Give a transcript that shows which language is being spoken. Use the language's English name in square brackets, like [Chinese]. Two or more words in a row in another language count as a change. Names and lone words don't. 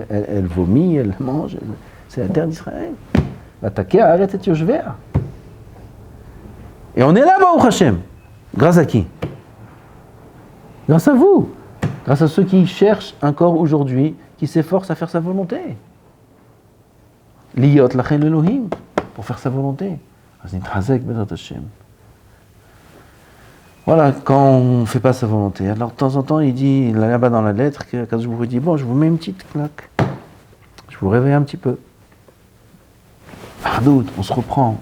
[French] Elle vomit, elle mange, c'est la terre d'Israël. [Hebrew] ותקא הארץ את יושביה. [French] Et on est là, [Hebrew] ברוך השם. [French] Grâce à qui? Grâce à vous. Grâce à ceux qui cherchent encore aujourd'hui, qui s'efforcent à faire sa volonté. [Hebrew] להיות לכם אלהים, [French] pour faire sa volonté. Voilà, quand on ne fait pas sa volonté. Alors de temps en temps, il dit, là-bas dans la lettre, quand je vous dis, bon, je vous mets une petite claque. Je vous réveille un petit peu. Ardout, on se reprend.